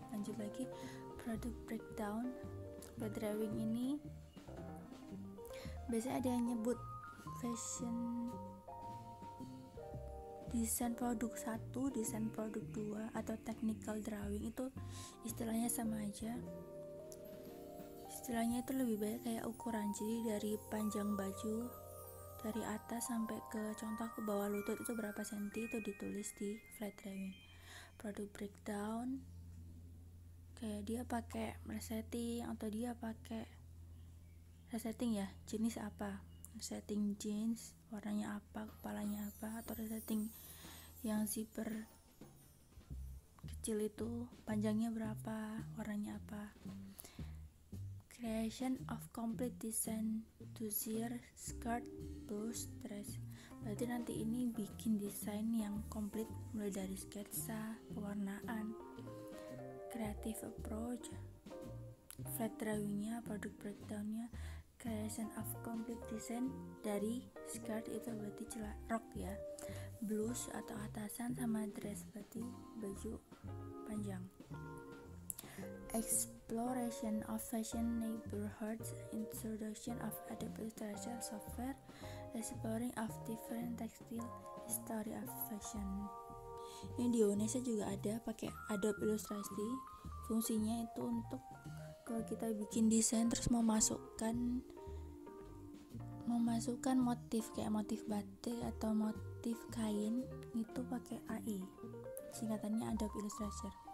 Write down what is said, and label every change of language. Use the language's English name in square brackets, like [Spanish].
[Indonesian] Lanjut lagi, product breakdown. Flat drawing ini biasanya ada yang nyebut fashion desain produk 1, desain produk 2, atau technical drawing. Itu istilahnya sama aja. Istilahnya itu lebih banyak kayak ukuran, jadi dari panjang baju dari atas sampai ke contoh ke bawah lutut itu berapa senti, itu ditulis di flat drawing. Product breakdown, kayak dia pakai resleting atau dia pakai resetting ya, jenis apa, resetting jeans, warnanya apa, kepalanya apa, atau resetting yang zipper kecil itu panjangnya berapa, warnanya apa. [English] Creation of complete design to sheer skirt blouse dress. [Indonesian] Berarti nanti ini bikin desain yang komplit mulai dari sketsa, pewarnaan, creative approach, flat drawingnya, product breakdownnya. [English] Creation of complete design [Indonesian] dari skirt itu berarti rok ya, blouse atau atasan, sama dress berarti baju panjang. [English] Exploration of fashion neighborhoods, introduction of Adobe Illustrator software, exploring of different textile history of fashion. [Indonesian] Ini di Indonesia juga ada pakai Adobe Illustrator. Fungsinya itu untuk kalau kita bikin desain terus memasukkan motif kayak motif batik atau motif kain itu pakai AI, singkatannya Adobe Illustrator.